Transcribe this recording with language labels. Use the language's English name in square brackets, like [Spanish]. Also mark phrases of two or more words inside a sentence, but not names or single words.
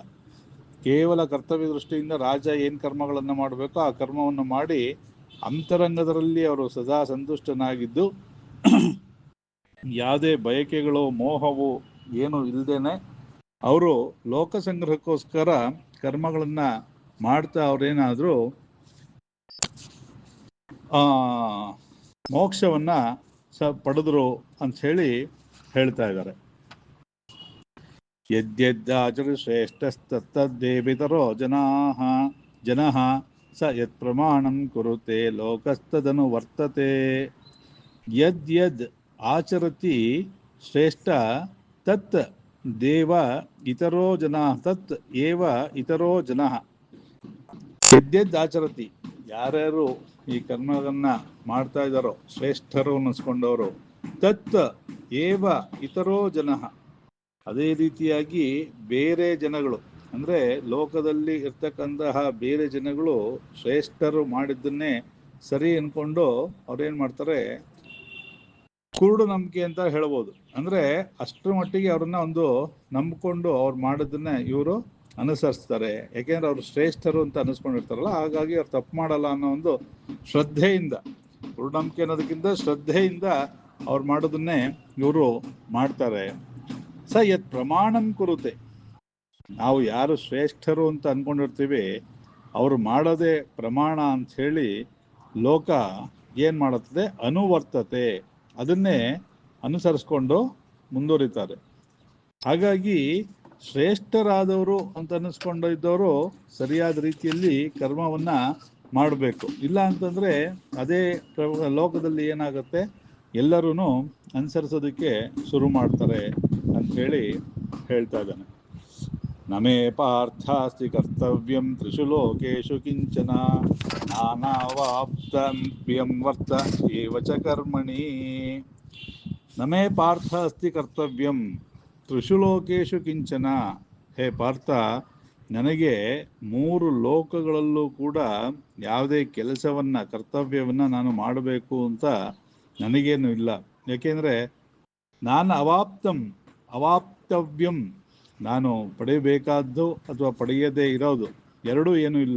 [Kannada] ಕೇವಲ ಕರ್ತವ್ಯ ದೃಷ್ಟಿಯಿಂದ ರಾಜ ಏನು ಕರ್ಮಗಳನ್ನು ಮಾಡಬೇಕೋ ಆ ಕರ್ಮವನ್ನು ಮಾಡಿ ಅಂತರಂಗದಲ್ಲಿ ಅವರು ಸದಾ ಸಂತುಷ್ಟನಾಗಿದ್ದು ಯಾವುದೇ ಬಯಕೆಗಳು ಮೋಹವು ಏನು ಇಲ್ಲದೇನೆ ಅವರು ಲೋಕ ಸಂಗ್ರಹಕ್ಕೋಸ್ಕರ ಕರ್ಮಗಳನ್ನು ಮಾಡ್ತಾ ಅವ್ರೇನಾದರೂ ಮೋಕ್ಷವನ್ನ ಪಡೆದ್ರು ಅಂಥೇಳಿ ಹೇಳ್ತಾ ಇದ್ದಾರೆ. [Sanskrit] ಯದ್ಯದಾಚರ ಶ್ರೇಷ್ಠಸ್ತದ್ದೇವಿತರೋ ಜನಃ ಸ ಯತ್ ಪ್ರಮಾಣಂ ಕುರುತೆ ಲೋಕಸ್ತದನು ವರ್ತತೆ. ಯದ್ ಆಚರತಿ ಶ್ರೇಷ್ಠ ತತ್ ದೇವ ಇತರೋ ಜನಃ ತತ್ ಏವ ಇತರೋ ಜನಃ. ಯದ್ಯದ್ ಆಚರತಿ, [Kannada] ಯಾರ್ಯಾರು ಈ ಕರ್ಮಗಳನ್ನ ಮಾಡ್ತಾ ಇದ್ದಾರೋ ಶ್ರೇಷ್ಠರು ಅನ್ನಿಸ್ಕೊಂಡವರು, [Sanskrit] ತತ್ ಏವ ಇತರೋ ಜನಃ, [Kannada] ಅದೇ ರೀತಿಯಾಗಿ ಬೇರೆ ಜನಗಳು ಅಂದರೆ ಲೋಕದಲ್ಲಿ ಇರ್ತಕ್ಕಂತಹ ಬೇರೆ ಜನಗಳು ಶ್ರೇಷ್ಠರು ಮಾಡಿದ್ದನ್ನೇ ಸರಿ ಅನ್ಕೊಂಡು ಅವ್ರೇನು ಮಾಡ್ತಾರೆ, ಕುರುಡು ನಂಬಿಕೆ ಅಂತ ಹೇಳ್ಬೋದು. ಅಂದರೆ ಅಷ್ಟರ ಮಟ್ಟಿಗೆ ಅವ್ರನ್ನ ಒಂದು ನಂಬಿಕೊಂಡು ಅವ್ರು ಮಾಡೋದನ್ನ ಇವರು ಅನುಸರಿಸ್ತಾರೆ. ಯಾಕೆಂದ್ರೆ ಅವರು ಶ್ರೇಷ್ಠರು ಅಂತ ಅನಿಸ್ಕೊಂಡಿರ್ತಾರಲ್ಲ, ಹಾಗಾಗಿ ಅವ್ರು ತಪ್ಪು ಮಾಡಲ್ಲ ಅನ್ನೋ ಒಂದು ಶ್ರದ್ಧೆಯಿಂದ, ಕುರುಡು ನಂಬಿಕೆ ಅನ್ನೋದಕ್ಕಿಂತ ಶ್ರದ್ಧೆಯಿಂದ ಅವ್ರು ಮಾಡೋದನ್ನೇ ಇವರು ಮಾಡ್ತಾರೆ. [Sanskrit] ಸ ಯತ್ ಪ್ರಮಾಣಂ ಕುರುತೆ, [Kannada] ನಾವು ಯಾರು ಶ್ರೇಷ್ಠರು ಅಂತ ಅನ್ಕೊಂಡಿರ್ತೀವಿ ಅವರು ಮಾಡೋದೇ ಪ್ರಮಾಣ ಅಂತ ಹೇಳಿ ಲೋಕ ಏನು ಮಾಡುತ್ತದೆ, ಅನುವರ್ತತೆ, ಅದನ್ನೇ ಅನುಸರಿಸ್ಕೊಂಡು ಮುಂದುವರಿತಾರೆ. ಹಾಗಾಗಿ ಶ್ರೇಷ್ಠರಾದವರು ಅಂತ ಅನ್ನಿಸ್ಕೊಂಡಿದ್ದವರು ಸರಿಯಾದ ರೀತಿಯಲ್ಲಿ ಕರ್ಮವನ್ನ ಮಾಡಬೇಕು. ಇಲ್ಲ ಅಂತಂದ್ರೆ ಅದೇ ಲೋಕದಲ್ಲಿ ಏನಾಗುತ್ತೆ, ಎಲ್ಲರೂ ಅನುಸರಿಸೋದಕ್ಕೆ ಶುರು ಮಾಡ್ತಾರೆ ಅಂಥೇಳಿ ಹೇಳ್ತಾ ಇದ್ದಾನೆ. [Sanskrit] ನಮೇ ಪಾರ್ಥಾಸ್ತಿ ಕರ್ತವ್ಯಂ ತ್ರಿಷು ಲೋಕೇಶು ಕಿಂಚನ ನಾನಾವಾಪ್ತವ್ಯಂ ವರ್ತ ಏವ ಚ ಕರ್ಮಣಿ. ನಮೇ ಪಾರ್ಥ ಅಸ್ತಿ ಕರ್ತವ್ಯಂ ತ್ರಿಷು ಲೋಕೇಶು ಕಿಂಚನ. ಹೇ ಪಾರ್ಥ, [Kannada] ನನಗೆ 3 ಲೋಕಗಳಲ್ಲೂ ಕೂಡ ಯಾವುದೇ ಕೆಲಸವನ್ನ, ಕರ್ತವ್ಯವನ್ನ ನಾನು ಮಾಡಬೇಕು ಅಂತ ನನಗೇನು ಇಲ್ಲ. ಯಾಕೆಂದ್ರೆ ನಾನು ಅವಾಪ್ತವ್ಯಂ, ನಾನು ಪಡೆಯಬೇಕಾದ್ದು ಅಥವಾ ಪಡೆಯದೇ ಇರೋದು ಎರಡೂ ಏನೂ ಇಲ್ಲ.